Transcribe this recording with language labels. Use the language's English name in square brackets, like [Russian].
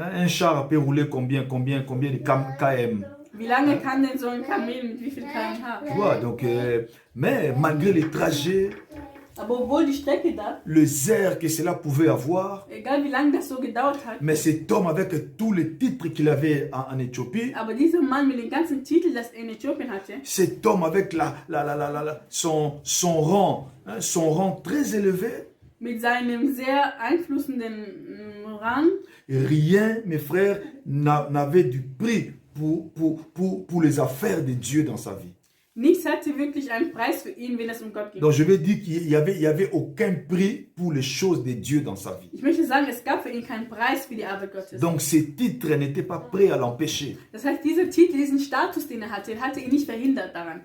[French] Un char peut rouler combien de km? [German] Wie lange kann denn so ein Kamel mit wie viel km/h? [French] Tu vois, donc, mais malgré les trajets, [German] Aber obwohl die Strecke da, [French] les airs que cela pouvait avoir, [German] egal wie lange das so gedauert hat, [French] mais cet homme avec tous les titres qu'il avait en Éthiopie, [German] aber dieser Mann mit den ganzen Titeln, das er in Äthiopien hatte, [French] cet homme avec son rang, hein, son rang très élevé, [German] mit seinem sehr einflussenden Rang, [French] rien, mes frères, n'avait du prix pour les affaires de Dieu dans sa vie. [German] Nichts hatte wirklich einen Preis für ihn, wenn es um Gott ging. [French] Donc je vais dire qu'il y avait aucun prix pour les choses de Dieu dans sa vie. [German] Ich möchte sagen, es gab für ihn keinen Preis für die Arbeit Gottes. [French] Donc ces titres n'étaient pas prêts à l'empêcher. [German] Das heißt, dieser Titel, diesen Status, den er hatte ihn nicht verhindert daran.